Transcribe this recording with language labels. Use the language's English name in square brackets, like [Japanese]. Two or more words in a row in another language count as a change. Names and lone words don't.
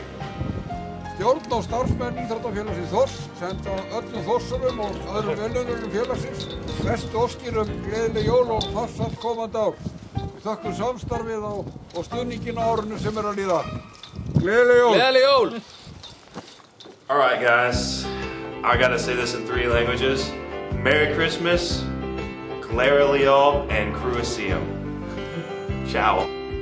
[Icelandic] Stjórn og starfsmenn Íþróttafélagsins Þórs senda öllum Þórsurum og öðrum velunnurum félagsins bestu óskir gleðileg jól og farsælt komandi ár. Við þökkum samstarfið og stuðninginn á árinu sem er að líða. Gleðileg jól! Gleðileg jól! [English] Alright guys, I gotta say this in 3 languages. Merry Christmas, [Icelandic] Gleðileg jól, [English] and Cruiseo. Ciao.